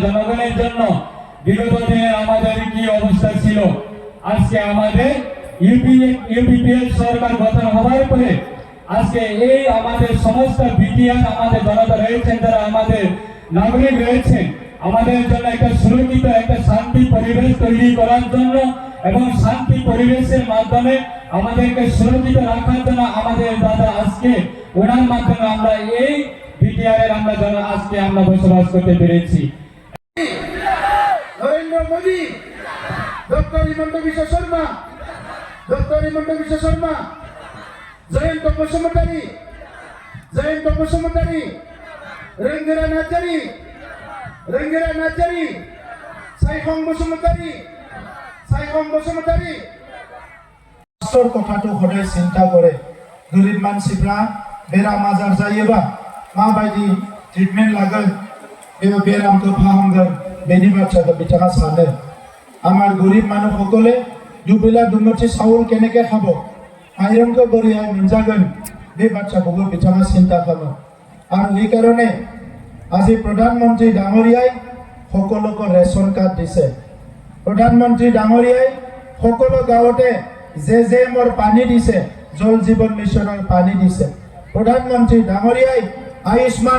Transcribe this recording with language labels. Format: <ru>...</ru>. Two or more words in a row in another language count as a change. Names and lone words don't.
<bn>জনগণের জন্য বিগত দিনে আমাদের কি অবস্থা ছিল আজকে আমাদের ইউপিপিএল সরকার গঠন হওয়ার পরে আজকে এই আমাদের সমস্ত বিটিআর আমাদের জনতা রয়েছেন যারা আমাদের নাগরিক রয়েছে আমাদের জন্য একটা সুরক্ষিত একটা শান্তি পরিবেশ তৈরি করার জন্য এবং শান্তি পরিবেশের মাধ্যমে আমাদেরকে সুরক্ষিত রাখার জন্য আমাদের দাদা আজকে ওনার মাধ্যমে আমরা এই বিটিআর এর আমরা আজকে আমরা বসবাস করতে পেরেছি। নরেন্দ্র মোদী ডক্টর হিমন্ত বিশ্ব শর্মা জয়ন্ত বসুমতারি রেঙ্গেরা</bn> <brx>নাচারি সাইখং বসুমতারি</brx> <as>রাষ্ট্ৰৰ কথাটো সদায় চিন্তা কৰে গরিব</as> <brx>মানसिफ्रा बेराम आजार जायोबा माबायदि ट्रिटमेन्ट लागोन बे बेरामखौ फाहामगोन बेनि बाथ्राखौ बिथाङा सानो</brx> <as>আমাৰ গরিব মানুহসকলে দুবেলা দুমুঠি চাউল কেনেকৈ খাব</as> <brx>माइरंखौ बोरैहाय मोनजागोन बे बाथ्राखौबो बिथाङा चिन्ता खालामो आरो</brx> <as>এই কাৰণে আজি প্ৰধানমন্ত্ৰী ডাঙৰীয়াই সকলোকে ৰেচন কাৰ্ড দিছে প্ৰধানমন্ত্ৰী ডাঙৰীয়াই সকলো গাঁৱতে যে মোৰ পানী দিছে জল জীৱন মিছনৰ পানী দিছে প্ৰধানমন্ত্ৰী ডাঙৰীয়াই আয়ুষ্মান</as>